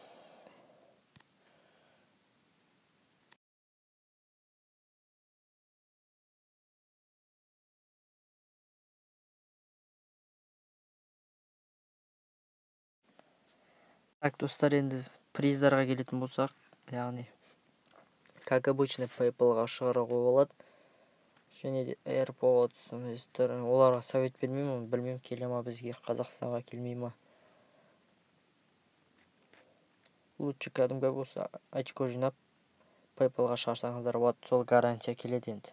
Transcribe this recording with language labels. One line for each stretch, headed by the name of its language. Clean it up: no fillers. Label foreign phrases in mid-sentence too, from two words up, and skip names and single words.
Kazakh: Так, достар, енді приздарға келетін болсақ, яғни
Russian: как обычно
Kazakh: PayPal-ға шығаруға болады. Және де AirPods, оларға совет бермеймін, білмеймін келе ма бізге, Қазақстанға келмей ма. Лучше кәдімгі болса очко жинап PayPal-ға шығарсаңыздар болады, сол гарантия келеді енді.